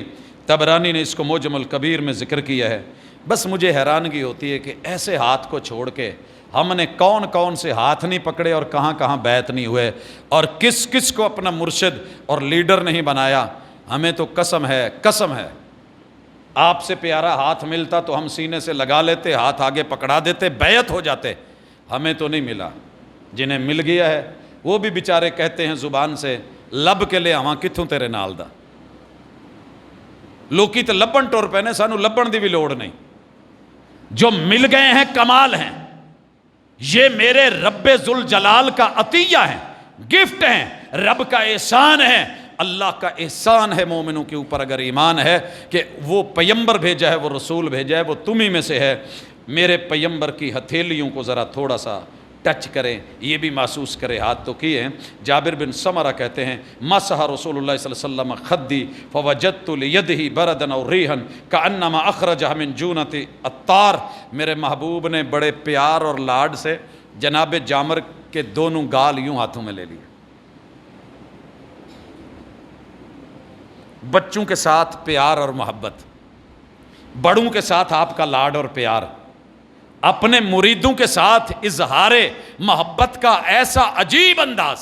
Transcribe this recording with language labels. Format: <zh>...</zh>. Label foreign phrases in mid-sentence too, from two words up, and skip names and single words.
<ur>طبرانی نے اس کو معجم الکبیر میں ذکر کیا ہے. بس مجھے حیرانگی ہوتی ہے کہ ایسے ہاتھ کو چھوڑ کے ہم نے کون کون سے ہاتھ نہیں پکڑے اور کہاں کہاں بیعت نہیں ہوئے اور کس کس کو اپنا مرشد اور لیڈر نہیں بنایا. ہمیں تو قسم ہے آپ سے پیارا ہاتھ ملتا تو ہم سینے سے لگا لیتے، ہاتھ آگے پکڑا دیتے، بیعت ہو جاتے. ہمیں تو نہیں ملا. جنہیں مل گیا ہے وہ بھی بیچارے کہتے ہیں زبان سے</ur> <pa>لب کے لے آواں کتھوں تیرے نال دا. لوکی تو لبن ٹور پہنے، سانو لبن دی بھی لوڑ نہیں.</pa> <ur>جو مل گئے ہیں کمال ہیں. یہ میرے رب ذوالجلال کا عطیہ ہیں، گفٹ ہیں، رب کا احسان ہے. اللہ کا احسان ہے مومنوں کے اوپر اگر ایمان ہے کہ وہ پیمبر بھیجا ہے، وہ رسول بھیجا ہے، وہ تمہیں میں سے ہے. میرے پیمبر کی ہتھیلیوں کو ذرا تھوڑا سا ٹچ کریں، یہ بھی محسوس کرے، ہاتھ تو کیے ہیں۔ جابر بن سمرہ کہتے ہیں</ur> <ar>مسح رسول اللہ صلی اللہ علیہ وسلم خدی فوجدت لیدہ بردا اور ریحا کانما اخرجہ من جونۃ عطار،</ar> <ur>میرے محبوب نے بڑے پیار اور لاڈ سے جناب جامر کے دونوں گال یوں ہاتھوں میں لے لیے۔ بچوں کے ساتھ پیار اور محبت، بڑوں کے ساتھ آپ کا لاڈ اور پیار، اپنے مریدوں کے ساتھ اظہار محبت کا ایسا عجیب انداز۔</ur>